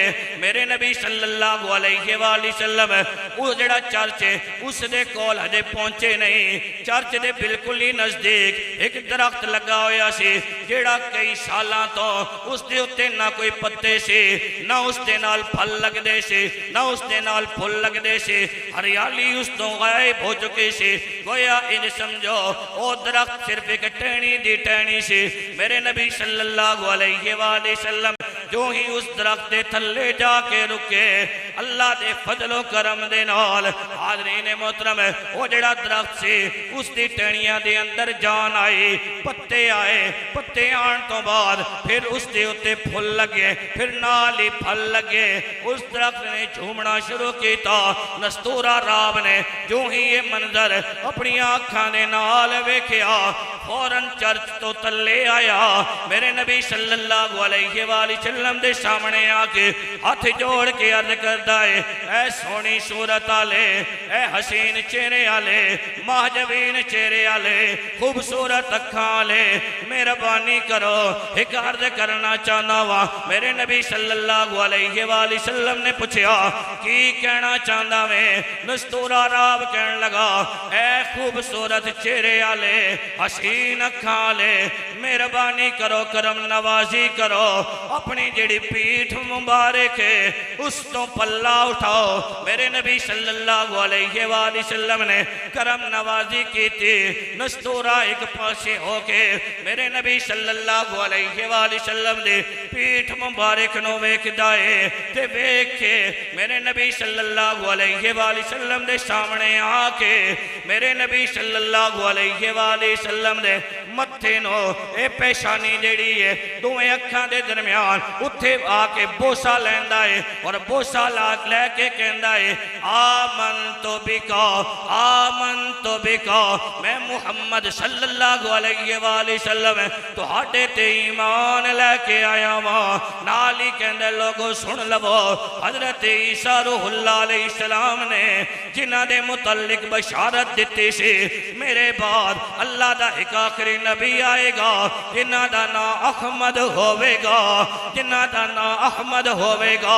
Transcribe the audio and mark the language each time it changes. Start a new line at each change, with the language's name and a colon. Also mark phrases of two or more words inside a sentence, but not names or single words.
Punjabi: میرے نبی
Arabic: صلى الله عليه وسلم
Punjabi: وو جیڑا چرچ ہے اس دے کول ہجے پہنچے نہیں. چرچ دے بالکل ہی نزدیک ایک درخت لگا ہویا سی، جیڑا کئی سالاں تو اس دے اتے نہ کوئی پتے سی، نہ اس دے نال پھل لگدے سی، نہ اس دے نال پھل لگدے سی, ہریالی اس تو غائب ہو چکی سی. گویا ان سمجھو او درخت صرف ایک ٹہنی دی ٹہنی سی. میرے نبی
Arabic: صلى الله عليه وسلم
Punjabi: جو ہی اس درخت کے تھلے جاکے رکے، اللہ دے فضلو کرم دے نال, حاضرین محترم، وو جیڑا درخت سی اسکی ٹہنیاں دے اندر جان آئی، پتے آئے. پتے آنے تو بعد پھر اسکے اتے پھل لگے، پھر نال ہی پھل لگے. اس درخت نے جھومنا شروع کیا۔ نستورا راہب نے جو ہی یہ منظر اپنی آنکھاں دے نال ویکھیا، فوراً چرچ تو تلے آیا. میرے نبی
Arabic: صلى الله عليه وسلم
Punjabi: دے سامنے آکے ہاتھ جوڑ کے عرض کردا ہے، اے سوہنی صورت آلے، اے حسین چہرے آلے، مہجبین چہرے آلے، خوبصورت اکھاں آلے، مہربانی کرو ایک عرض کرنا چاہنا وا. میرے نبی
Arabic: صلى الله عليه وسلم
Punjabi: نے پوچھا کی کہنا چاہتا وے? نستورا راب کہن لگا اے خوبصورت چہرے آلے، حسین اکھاں آلے، مہربانی کرو، کرم نوازی کرو، اپنی جیڑی پیٹھ مبارک ہے اس تو پلا اٹھاؤ. میرے نبی
Arabic: صلى الله عليه وسلم
Punjabi: نے کرم نوازی کی تھی. نستورا ایک پاسے ہوکے میرے نبی
Arabic: صلى الله عليه وسلم
Punjabi: دے پیٹھ مبارک نو ویکھدا ہے تے ویکھ کے میرے نبی
Arabic: صلى الله عليه وسلم
Punjabi: دے سامنے آکے میرے نبی
Arabic: صلى الله عليه وسلم
Punjabi: دے متھے نو اے پیشانی جیڑی ہے دوویں اکھاں دے درمیان اتھے آکے بوسہ لیندا ہے اور بوسہ لیکے کہندا ہے
Arabic: آمنت بك
Punjabi: میں محمد
Arabic: صلى الله عليه وسلم
Punjabi: تہاڈے تے ایمان لیکے آیا واں. نال ہی کہندے لوگو سن لوو حضرت عیسیٰ
Arabic: روح الله عليه السلام
Punjabi: نے جنہاں دے متعلق بشارت دتی سی میرے بعد اللہ دا ایک آخری نبی آئے گا جنہاں دا نام احمد ہووے گا، جنہاں دا نام احمد ہووے گا.